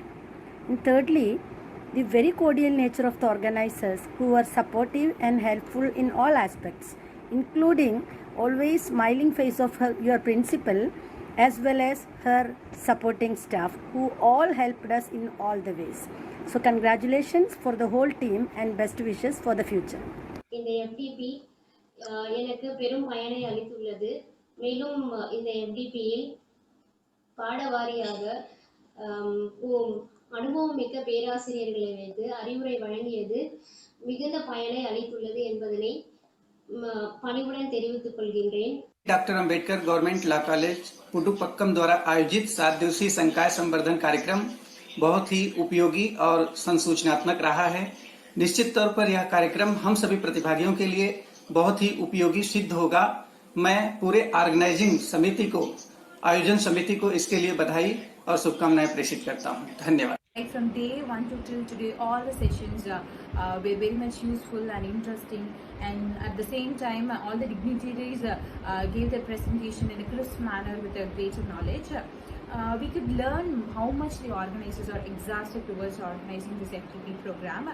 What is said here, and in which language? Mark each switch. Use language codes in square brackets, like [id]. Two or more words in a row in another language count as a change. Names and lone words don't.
[en] And thirdly, the very cordial nature of the organizers who were supportive and helpful in all aspects, including always smiling face of your principal as well as her supporting staff who all helped us in all the ways. So congratulations for the whole team and best wishes for the future. [ta] இந்த FDP எனக்கு பெரும் பயனை அளித்துள்ளது. மேலும் இந்த FDPயில் பாடவாரியாக அனுபவம் மிக்க பேராசிரியர்களை வைத்து அறிவுரை வழங்கியது மிகுந்த பயனை அளித்துள்ளது என்பதனை பணிவுடன் தெரிவித்துக் கொள்கின்றேன். [hi] डॉक्टर अंबेडकर गवर्नमेंट लॉ कॉलेज पुडुपक्कम द्वारा आयोजित 7 दिवसीय संकाय संवर्धन कार्यक्रम बहुत ही उपयोगी और संसूचनात्मक रहा है। निश्चित तौर पर यह कार्यक्रम हम सभी प्रतिभागियों के लिए बहुत ही उपयोगी सिद्ध होगा। मैं पूरे ऑर्गेनाइजिंग समिति को, आयोजन समिति को इसके लिए बधाई और शुभकामनाएं प्रेषित करता हूं। धन्यवाद। [en] From day 1 to till today, all the sessions were very much useful and interesting, and at the same time all the dignitaries gave their presentation in a crisp manner with a greater knowledge. We could learn how much the organizers are exhausted towards organizing this FTP program.